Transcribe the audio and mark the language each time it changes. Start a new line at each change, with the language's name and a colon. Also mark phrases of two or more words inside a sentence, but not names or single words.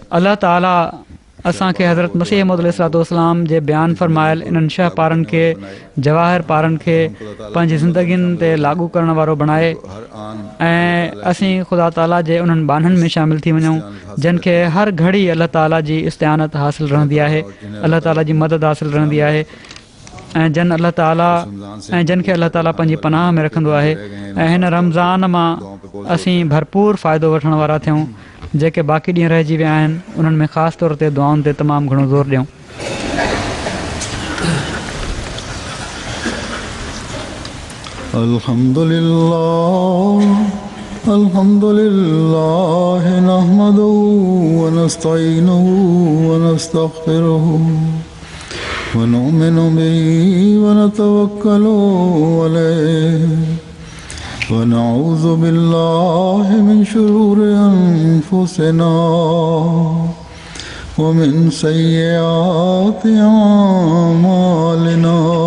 Sindhi: अलाह ताला असांखे हज़रत मसीह मौद अलैहिस्सलाम जे बयानु फ़रमायल इन्हनि शह पारनि खे, जवाहिर पारनि खे पंहिंजी ज़िंदगियुनि ते लागू करण वारो बणाए ऐं असीं ख़ुदा ताला जे उन्हनि बाननि में शामिलु थी वञूं जिन खे हर घड़ी अलाह ताला जी इस्तिआनत हासिलु रहंदी आहे, अलाह ताला जी मदद हासिलु रहंदी आहे ऐं जिन खे अलाह ताला पंहिंजी पनाह में रखंदो आहे। ऐं हिन रमज़ान मां असीं भरपूर फ़ाइदो वठण वारा थियूं। जेके बाक़ी ॾींहं रहिजी विया आहिनि उन्हनि में ख़ासि तौर ते दुआउनि ते तमामु घणो ज़ोर ॾियूं।
Arabic: الحمد لله نحمده ونستعينه و نستغفره ونؤمن به ونتوكل عليه ونعوذ بالله من شرور أنفسنا ومن سيئات أعمالنا